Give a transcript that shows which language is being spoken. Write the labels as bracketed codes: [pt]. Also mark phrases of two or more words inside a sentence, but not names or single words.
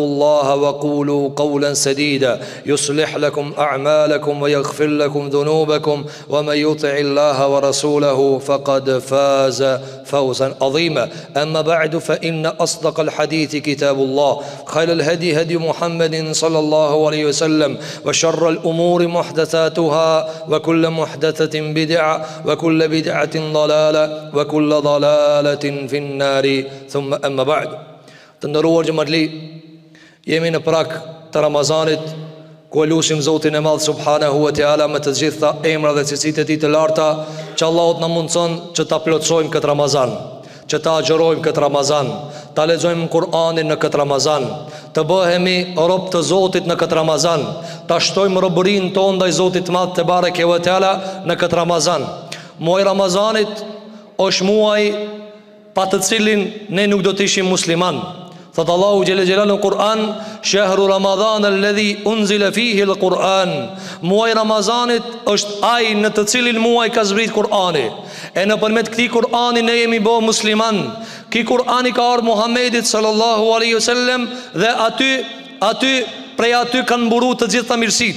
[ar] الله وقولوا قولا سديدا يصلح لكم أعمالكم ويغفر لكم ذنوبكم ومن يطع الله ورسوله فقد فاز فوزا عظيما أما بعد فإن أصدق الحديث كتاب الله خير الهدي هدي محمد صلى الله عليه وسلم وشر الأمور محدثاتها وكل محدثة بدعة وكل بدعة ضلالة وكل ضلالة في النار ثم أما بعد [sq] Të ndëruar xhamatli, jemi në prak të Ramazanit, ku lutim Zotin e Madh [ar] سبحانه وتعالى [sq] me të gjitha emrat dhe cilësitë e tij të larta, që Allahu na mundson që ta plotsojmë këtë Ramazan, që ta agjërojmë këtë Ramazan, ta lexojmë Kur'anin në këtë Ramazan, të bëhemi rob të Zotit në këtë Ramazan, ta shtojmë robërinë tonë ndaj Zotit të Madh [ar] تبارك وتعالى [sq] në këtë Ramazan. Muaji i Ramazanit është muaj pa të cilin ne nuk do të ishim musliman. Thot [ar] الله جل جلاله [sq] në Kur'an, [ar] شهر رمضان الذي أنزل فيه القرآن. [sq] Muaj Ramazanit është ai në të cilin muaj ka zbrit Kur'ani. E në përmet këti Kur'ani ne jemi bo musliman. Ki Kur'ani ka ardhur Muhammedit [ar] صلى الله عليه وسلم [sq] dhe aty prej aty kanë mburu të gjitha mirësit.